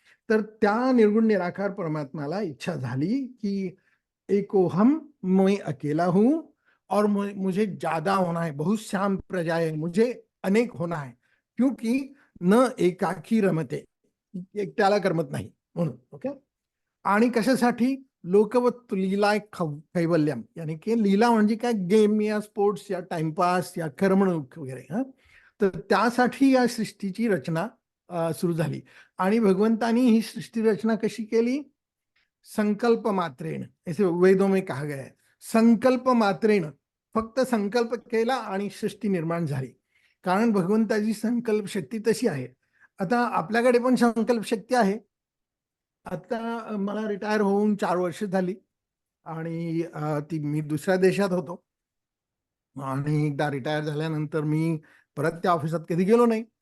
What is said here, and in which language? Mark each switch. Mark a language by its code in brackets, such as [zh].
[mr] तर त्या निर्गुण निराकार परमात्म्याला इच्छा झाली की [hi] एकोहम, मैं अकेला हूं और मुझे ज्यादा होना है, बहुत श्याम प्रजा है, मुझे अनेक होना है, क्योंकि [sa] न एकाकी रमते, [mr] एकट्याला करमत नाही म्हणून. ओके, आणि कशासाठी, [sa] लोकवत लीला कैवल्यम, [mr] यानी की लीला म्हणजे काय, गेम या स्पोर्ट्स या टाइमपास या करमणूक वगैरे. तर त्यासाठी या सृष्टीची रचना सुरू झाली. आणि भगवंतानी ही सृष्टी रचना कशी केली, [sa] संकल्प मात्रेण, [hi] ऐसे वेदों में कहा गया है. [sa] संकल्प मात्रेण, [mr] फक्त संकल्प केला आणि सृष्टी निर्माण झाली. कारण भगवंताची संकल्प शक्ती तशी आहे. आता आपल्याकडे पण संकल्प शक्ती आहे. आता मला रिटायर होऊन 4 वर्ष झाली आणि ती मी दुसऱ्या देशात होतो, आणि एकदा रिटायर झाल्यानंतर मी परत त्या ऑफिसात कधी गेलो नाही.